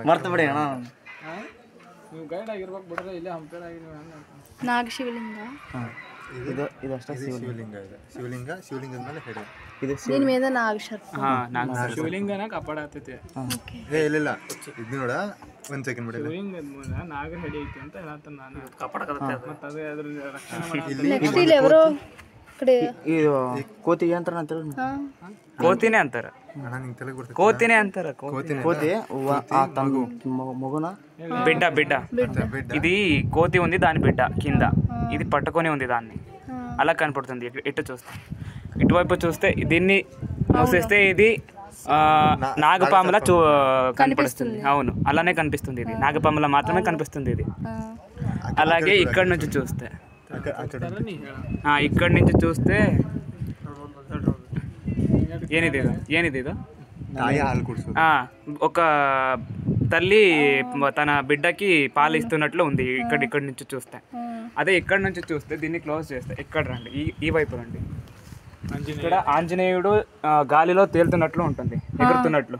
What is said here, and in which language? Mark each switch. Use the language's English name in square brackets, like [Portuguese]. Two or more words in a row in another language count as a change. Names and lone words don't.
[Kannada] ಮರ್ತ ಬಿಡಿ ಅಣ್ಣ ನೀವು ಗೈಡ್ ಆಗಿರ್ಬೇಕು ಬಿಡ್ರೆ ಇಲ್ಲೇ ಹಂಪೇರ್ ಆಗಿ ನೀವು ನಾಗ ಶಿವಲಿಂಗ ಇದು ಅಷ್ಟೇ ಶಿವಲಿಂಗ ಇದೆ ಶಿವಲಿಂಗ ಶಿವಲಿಂಗದ ಮೇಲೆ ಹೆಡೆ [Telugu] ಇದು దీని మీద నాగ సర్పం [Kannada] ನಾಗ ಶಿವಲಿಂಗನ ಕಾಪಾಡತೈತೆ ಏ ಇಲ್ಲ ಇದು ನೋಡ ಒಂದು ಸೆಕೆಂಡ್ ಬಿಡಿ ಶಿವಲಿಂಗದ ಮೂಲ ನಾಗ ಹೆಡೆ ಐತಿ ಅಂತ ಹೇಳತ್ತ ನಾನು ಕಾಪಾಡಕತ್ತೆ ಮತ್ತೆ ಅದು ಅದ್ರ ರಕ್ಷಣೆ ಮಾಡತ್ತೆ ನೆಕ್ಸ್ಟ್ ಇಲ್ಲಿ ఎవరో ಕಡೆ ಇದು ಕೋತಿಗೆ ಅಂತಾರ ಅಂತಾರೆ ಕೋತಿನೇ ಅಂತಾರೆ ಅಣ್ಣ ನಿಂಗೆ ತಲೆಗೆ ಬರ್ತದೆ ಕೋತಿನೇ ಅಂತಾರೆ [Telugu] కోతి ఆ తను మొగున బిడ్డ బిడ్డ ఇది కోతి ఉంది దాని బిడ్డ కింద ఇది పట్టుకొని ఉంది దాన్ని అలా కనపడుతుంది ఇటు చూస్తే ఇటువైపు చూస్తే దీన్ని మూసేస్తే ఇది నాగపాములా కనిపిస్తుంది అవును అలానే కనిపిస్తుంది ఇది నాగపాములా మాత్రమే కనిపిస్తుంది ఇది అలాగే ఇక్కడ నుంచి చూస్తే ఇక్కడ నుంచి చూస్తే [Kannada] ಏನಿದೆ ಇದು [Telugu] ఒక తల్లి తన బిడ్డకి పాలు ఇస్తున్నట్లు ఉంది ఇక్కడ నుంచి చూస్తే అదే ఇక్కడ నుంచి చూస్తే దీన్ని క్లోజ్ చేస్తే ఇక్కడ రండి ఈ వైపు రండి ఇక్కడ ఆంజనేయుడు గాలిలో తేలుతున్నట్లు ఉంటుంది ఎగురుతున్నట్లు